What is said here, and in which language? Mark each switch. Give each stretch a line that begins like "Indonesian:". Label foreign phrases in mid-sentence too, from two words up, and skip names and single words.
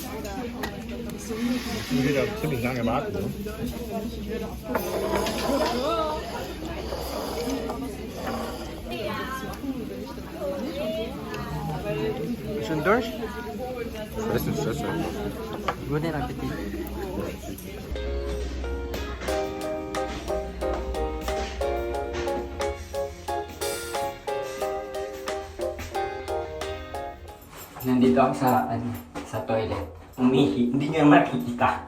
German: Ich muss wieder ziemlich lange warten. Ne? Schon durch? Ich weiß nicht, das ist ja. Guten Appetit.
Filipino: Nandito ako sa toilet. Umihi. Hindi nyo makikita.